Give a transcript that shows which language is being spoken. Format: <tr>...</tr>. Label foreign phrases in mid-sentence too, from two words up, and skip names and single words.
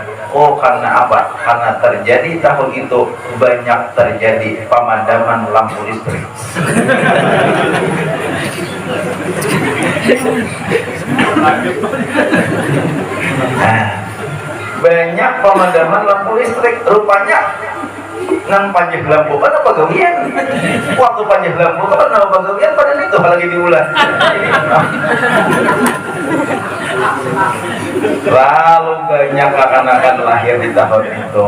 <id>Oh karena apa? Karena terjadi tahun itu banyak terjadi pemadaman lampu listrik.</id> <bjn>Nah, banyak pemadaman lampu listrik, rupanya nang panjang lampu kan apa gawian? Waktu panjang lampu kan apa gawian? Padahal itu lagi diulang.</bjn> <id>Lalu banyak akan lahir di tahun itu.</id>